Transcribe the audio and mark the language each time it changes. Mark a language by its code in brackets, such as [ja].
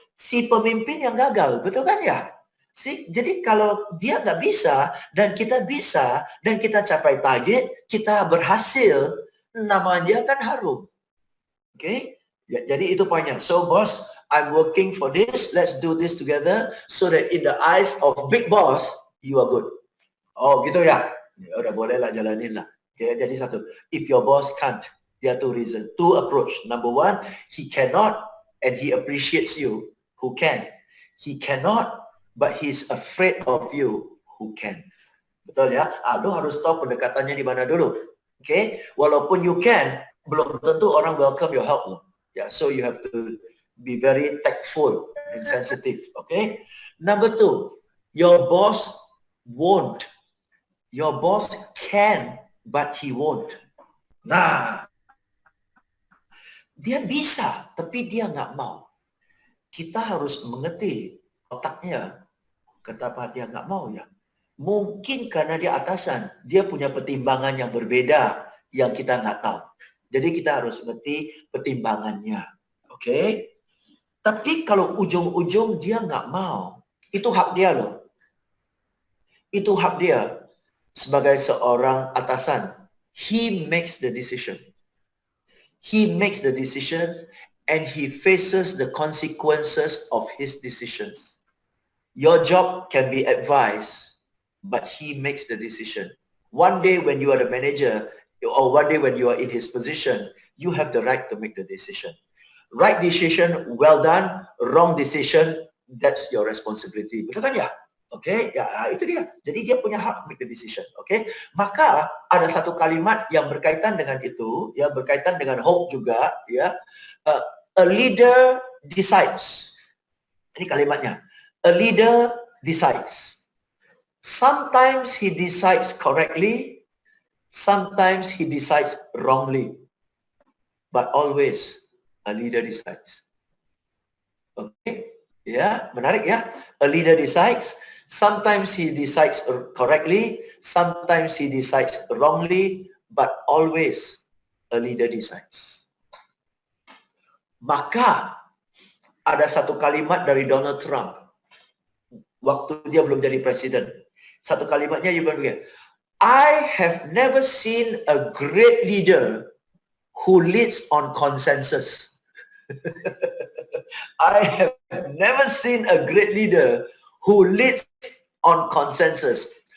[id] Si pemimpin yang gagal, betul kan ya? Jadi kalau dia nggak bisa dan kita bisa dan kita capai target, kita berhasil, nama dia kan harum. Oke? Okay? Jadi itu poinnya. [en] So boss, I'm working for this. Let's do this together so that in the eyes of big boss, you are good. [id] Oh gitu ya? Ya udah boleh lah, jalanin lah. Okay, jadi satu. [en] If your boss can't, there are 2 reasons. 2 approach. Number 1, he cannot and he appreciates you who can. He cannot but he's afraid of you who can. [id] Betul ya? Lu harus tahu pendekatannya di mana dulu. Oke? Okay? Walaupun [en] you can, [id] belum tentu orang [en] welcome your help [id] loh. [en] Ya, so you have to be very tactful and sensitive. Okay? Number 2, your boss won't. Your boss can, but he won't. [id] Nah, dia bisa, tapi dia nggak mau. Kita harus mengerti otaknya, kenapa dia nggak mau ya? Mungkin karena dia atasan, dia punya pertimbangan yang berbeda yang kita nggak tahu. Jadi kita harus ngerti pertimbangannya, oke? Okay? Tapi kalau ujung-ujung dia nggak mau, itu hak dia loh. Itu hak dia sebagai seorang atasan. [en] He makes the decision. He makes the decisions and he faces the consequences of his decisions. Your job can be advised, but he makes the decision. One day when you are the manager, or one day when you are in his position, you have the right to make the decision. Right decision, well done. Wrong decision, that's your responsibility. [id] Betul kan ya? Oke, okay? Ya itu dia. Jadi dia punya hak [en] make the decision. [id] Oke, okay? Maka ada satu kalimat yang berkaitan dengan itu, ya berkaitan dengan hope juga, ya. [en] A leader decides. [id] Ini kalimatnya. [en] A leader decides. Sometimes he decides correctly, sometimes he decides wrongly, but always a leader decides. Oke, okay? [id] Ya, menarik ya. [en] A leader decides. Sometimes he decides correctly, sometimes he decides wrongly, but always a leader decides. [id] Maka ada satu kalimat dari Donald Trump waktu dia belum jadi presiden. Satu kalimatnya dia bilang begini, [en] I have never seen a great leader who leads on consensus. I have never seen a great leader who leads on consensus.